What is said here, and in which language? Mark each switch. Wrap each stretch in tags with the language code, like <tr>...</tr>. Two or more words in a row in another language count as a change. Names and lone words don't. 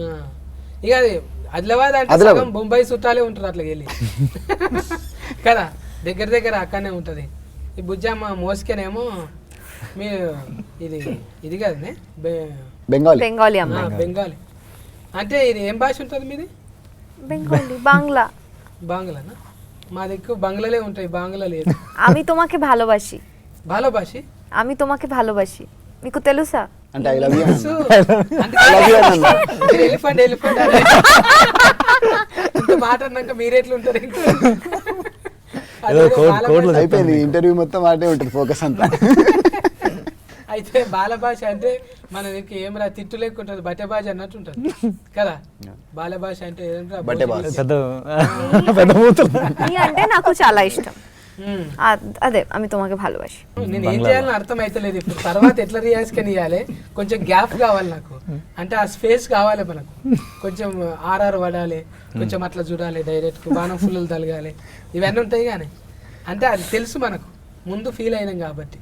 <te>ఇక అది ఆదిలాబాద్ అంటే బొంబాయి చుట్టాలే ఉంటారు అట్లా వెళ్ళి కదా, దగ్గర దగ్గర అక్కడనే ఉంటుంది. ఈ బుజ్జమ్మ మోసుకేనేమో మీరు ఇది కదనే బెంగాలీ. బెంగాలీ అంటే ఇది ఏం భాష ఉంటుంది మీది? బెంగాలీ, బాంగ్లా. బాంగ్లానా? మా దిక్కు బంగ్లాలే ఉంటాయి, బాంగ్లా లేదు.</te> <bn>আমি তোমাকে ভালোবাসি. ভালোবাসি? আমি তোমাকে ভালোবাসি,</bn> <te>మీకు తెలుసా?</te> <en>అంటే I love you</en> <te>ఎలిఫెంట్ మాట అన్నాక మీరెట్లుంటారు? అయిపోయింది ఇంటర్వ్యూ మొత్తం మాటే ఉంటుంది, ఫోకస్ అంతా. అయితే బాల భాష అంటే మన దగ్గర ఏమరా తిట్టు లేకుంటుంది, బట్టే భాష అన్నట్టు ఉంటుంది కదా. బాల భాష అంటే అంటే నాకు చాలా ఇష్టం.</te> <bn>అదే আমি তোমাকে ভালোবাসি.</bn> <te>నేను ఏం చేయాలని అర్థం అవుతలేదు ఇప్పుడు. తర్వాత ఎట్లా రియాక్ట్ కానీ ఇవ్వాలి, కొంచెం గ్యాప్ కావాలి నాకు. అంటే ఆ స్పేస్ కావాలి మనకు, కొంచెం ఆర్ఆర్ పడాలి, కొంచెం అట్లా చూడాలి, డైరెక్ట్ బాణం ఫుల్లు తలగాలి, ఇవన్నీ ఉంటాయి. కానీ అంటే అది తెలుసు మనకు, ముందు ఫీల్ అయినాం కాబట్టి.</te>